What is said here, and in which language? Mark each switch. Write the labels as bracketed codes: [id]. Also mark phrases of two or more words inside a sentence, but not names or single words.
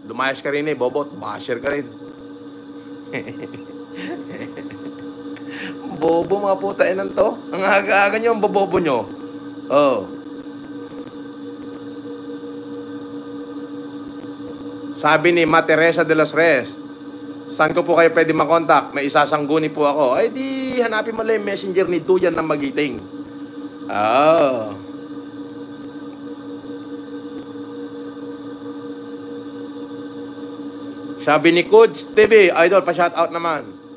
[tl] Lumayas ka rin Bobot. Basher ka rin. Bobo mga putain ng to. Ang aga-aga nyo, ang bobobo nyo. Oh. Sabi ni Ma Teresa de los Reyes, saan ko po kayo pwede makontak? May isasangguni po ako. Ay di, hanapin mo lang yung messenger ni Duyan ng Magiting. Oh. Sabi ni Coach TV, Idol, pa-shoutout naman.